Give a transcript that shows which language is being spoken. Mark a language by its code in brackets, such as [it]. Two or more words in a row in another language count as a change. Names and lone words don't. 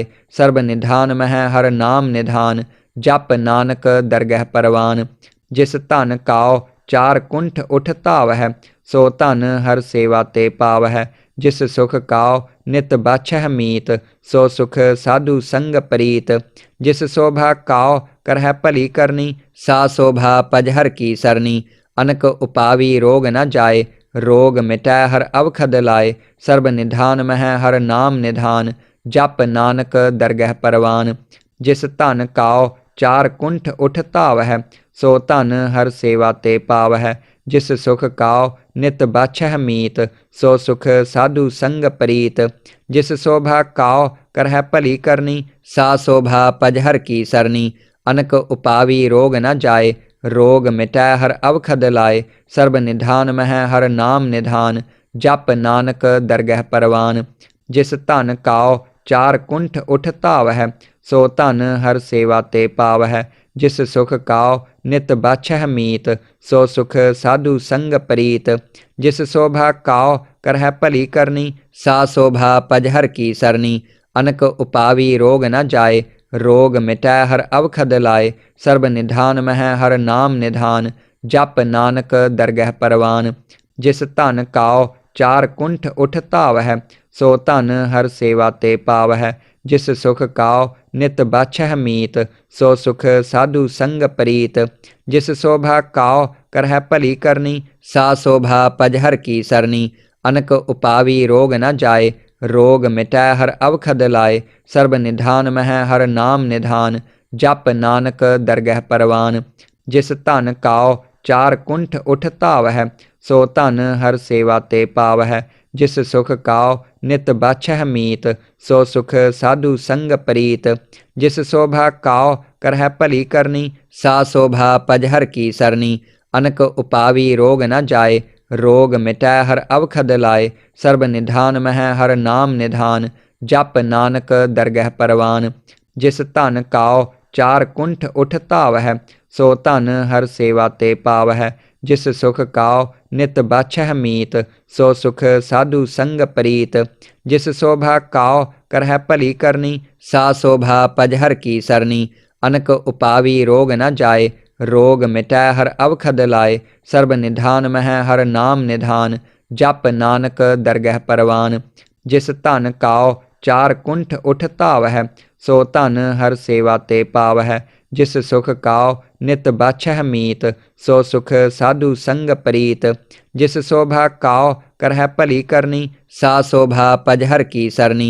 [pa] ਸਰਬ ਨਿਧਾਨ ਮਹਿ ਹਰ ਨਾਮ ਨਿਧਾਨ, ਜਪ ਨਾਨਕ ਦਰਗਹਿ ਪਰਵਾਨ। ਜਿਸ ਧਨ ਕਾਉ ਚਾਰ ਕੁੰਠ ਉਠ ਧਾਵਹਿ, ਸੋ ਧਨ ਹਰ ਸੇਵਾ ਤੇ ਪਾਵਹਿ। ਜਿਸ ਸੁਖ ਕਾਉ ਨਿਤ ਬਾਛਹਿ ਮੀਤ, ਸੋ ਸੁਖ ਸਾਧੂ ਸੰਗ ਪ੍ਰੀਤ। ਜਿਸ ਸ਼ੋਭਾ ਕਾਉ ਕਰਹਿ ਭਲੀ ਕਰਨੀ। ਸਾ ਸ਼ੋਭਾ ਪਜਹਰ ਕੀ ਸਰਨੀ, ਅਨਕ ਉਪਾਵੀ ਰੋਗ ਨ ਜਾਏ। ਰੋਗ ਮਿਟੈ ਹਰ ਅਵਖਦ ਲਾਏ, ਸਰਬ ਨਿਧਾਨ ਮਹਿ ਹਰ ਨਾਮ ਨਿਧਾਨ। ਜਪ ਨਾਨਕ ਦਰਗਹਿ ਪਰਵਾਨ। ਜਿਸ ਧਨ ਕਾਉ ਚਾਰ ਕੁੰਠ ਉਠ ਧਾਵਹਿ, ਸੋ ਧਨ ਹਰ ਸੇਵਾ ਤੇ ਪਾਵਹਿ। ਜਿਸ ਸੁਖ ਕਾਉ ਨਿਤ ਬਾਛਹਿ ਮੀਤ, ਸੋ ਸੁਖ ਸਾਧੂ ਸੰਗ ਪ੍ਰੀਤ। ਜਿਸ ਸ਼ੋਭਾ ਕਾਉ ਕਰਹਿ ਭਲੀ ਕਰਨੀ, ਸਾ ਸ਼ੋਭਾ ਪਜਹਰ ਕੀ ਸਰਨੀ। ਅਨਕ ਉਪਾਵੀ ਰੋਗ ਨ ਜਾਏ, ਰੋਗ ਮਿਟੈ ਹਰ ਅਵਖਦ ਲਾਏ। ਸਰਬ ਨਿਧਾਨ ਮਹਿ ਹਰ ਨਾਮ ਨਿਧਾਨ, ਜਪ ਨਾਨਕ ਦਰਗਹਿ ਪਰਵਾਨ। ਜਿਸ ਧਨ ਕਾਉ ਚਾਰ ਕੁੰਠ ਉਠ ਧਾਵਹਿ, ਸੋ ਧਨ ਹਰ ਸੇਵਾ ਤੇ ਪਾਵਹਿ। ਜਿਸ ਸੁਖ ਕਾਉ ਨਿਤ ਬਾਛਹਿ ਮੀਤ, ਸੋ ਸੁਖ ਸਾਧੂ ਸੰਗ ਪ੍ਰੀਤ। ਜਿਸ ਸ਼ੋਭਾ ਕਾਉ ਕਰਹਿ ਭਲੀ ਕਰਨੀ, ਸਾ ਸ਼ੋਭਾ ਪਜਹਰ ਕੀ ਸਰਨੀ। ਅਨਕ ਉਪਾਵੀ ਰੋਗ ਨ ਜਾਏ, ਰੋਗ ਮਿਟੈ ਹਰ ਅਵਖਦ ਲਾਏ। ਸਰਬ ਨਿਧਾਨ ਮਹਿ ਹਰ ਨਾਮ ਨਿਧਾਨ, ਜਪ ਨਾਨਕ ਦਰਗਹਿ ਪਰਵਾਨ। ਜਿਸ ਧਨ ਕਾਉ ਚਾਰ ਕੁੰਠ ਉਠ ਧਾਵਹਿ, ਸੋ ਧਨ ਹਰ ਸੇਵਾ ਤੇ ਪਾਵਹਿ। ਜਿਸ ਸੁਖ ਕਾਉ ਨਿਤ ਬਾਛਹਿ ਮੀਤ, ਸੋ ਸੁਖ ਸਾਧੂ ਸੰਗ ਪ੍ਰੀਤ। ਜਿਸ ਸ਼ੋਭਾ ਕਾਉ ਕਰਹਿ ਭਲੀ ਕਰਨੀ, ਸਾ ਸ਼ੋਭਾ ਪਜਹਰ ਕੀ ਸਰਨੀ। ਅਨਕ ਉਪਾਵੀ ਰੋਗ ਨ ਜਾਏ, ਰੋਗ ਮਿਟੈ ਹਰ ਅਵਖਦ ਲਾਏ। ਸਰਬ ਨਿਧਾਨ ਮਹਿ ਹਰ ਨਾਮ ਨਿਧਾਨ, ਜਪ ਨਾਨਕ ਦਰਗਹਿ ਪਰਵਾਨ। ਜਿਸ ਧਨ ਕਾਉ ਚਾਰ ਕੁੰਠ ਉਠ ਧਾਵਹਿ, ਸੋ ਧਨ ਹਰ ਸੇਵਾ ਤੇ ਪਾਵਹਿ। ਜਿਸ ਸੁਖ ਕਾਉ ਨਿਤ ਬਾਛਹਿ ਮੀਤ, ਸੋ ਸੁਖ ਸਾਧੂ ਸੰਗ ਪ੍ਰੀਤ। ਜਿਸ ਸ਼ੋਭਾ ਕਾਉ ਕਰਹਿ ਭਲੀ ਕਰਨੀ, ਸਾ ਸ਼ੋਭਾ ਪਜਹਰ ਕੀ ਸਰਨੀ। ਅਨਕ ਉਪਾਵੀ ਰੋਗ ਨ ਜਾਏ, ਰੋਗ ਮਿਟੈ ਹਰ ਅਵਖਦ ਲਾਏ। ਸਰਬ ਨਿਧਾਨ ਮਹਿ ਹਰ ਨਾਮ ਨਿਧਾਨ, ਜਪ ਨਾਨਕ ਦਰਗਹਿ ਪਰਵਾਨ। ਜਿਸ ਧਨ ਕਾਉ ਚਾਰ ਕੁੰਠ ਉਠ ਧਾਵਹਿ, ਸੋ ਧਨ ਹਰ ਸੇਵਾ ਤੇ ਪਾਵਹਿ। ਜਿਸ ਸੁਖ ਕਾਉ ਨਿਤ ਬਾਛਹਿ ਮੀਤ, ਸੋ ਸੁਖ ਸਾਧੂ ਸੰਗ ਪ੍ਰੀਤ। ਜਿਸ ਸ਼ੋਭਾ ਕਾਉ ਕਰਹਿ ਭਲੀ ਕਰਨੀ, ਸਾ ਸ਼ੋਭਾ ਪਜਹਰ ਕੀ ਸਰਨੀ। ਅਨਕ ਉਪਾਵੀ ਰੋਗ ਨ ਜਾਏ, ਰੋਗ ਮਿਟੈ ਹਰ ਅਵਖਦ ਲਾਏ। ਸਰਬ ਨਿਧਾਨ ਮਹਿ ਹਰ ਨਾਮ ਨਿਧਾਨ, ਜਪ ਨਾਨਕ ਦਰਗਹਿ ਪਰਵਾਨ। ਜਿਸ ਧਨ ਕਾਉ ਚਾਰ ਕੁੰਠ ਉਠ ਧਾਵਹਿ, ਸੋ ਧਨ ਹਰ ਸੇਵਾ ਤੇ ਪਾਵਹਿ। ਜਿਸ ਸੁਖ ਕਾਉ ਨਿਤ ਬਾਛਹਿ ਮੀਤ, ਸੋ ਸੁਖ ਸਾਧੂ ਸੰਗ ਪ੍ਰੀਤ। ਜਿਸ ਸ਼ੋਭਾ ਕਾਉ ਕਰਹਿ ਭਲੀ ਕਰਨੀ, ਸਾ ਸ਼ੋਭਾ ਪਜਹਰ ਕੀ ਸਰਨੀ।